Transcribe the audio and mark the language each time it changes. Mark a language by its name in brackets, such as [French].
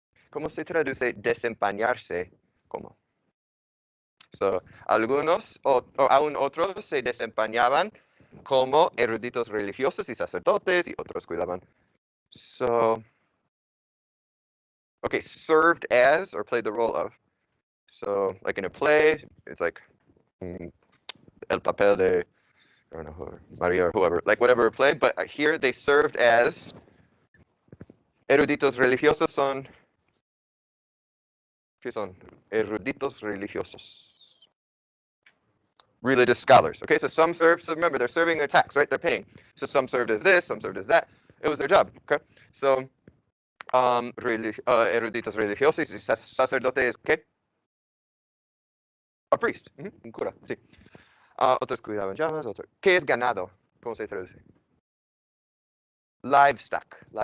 [Spanish] ¿Cómo se traduce desempeñarse como? So, algunos o aún otros se desempeñaban como eruditos religiosos y sacerdotes y otros cuidaban. [English] So, okay, served as or played the role of. So, like in a play, it's like [Spanish] el papel de, [English] I don't know, whoever, Maria or whoever, like whatever play, but here they served as [Spanish] eruditos religiosos son, ¿qué son? Eruditos religiosos. [English] Religious scholars. Okay, so some serve, so remember, they're serving their tax, right? They're paying. So some served as this, some served as that. It was their job, okay? [Spanish] So, eruditos religiosos y sacerdote es, ¿qué? [English] A priest, [Spanish] un cura, sí. Otros cuidaban llamas, otros. ¿Qué es ganado? ¿Cómo se traduce? Livestock.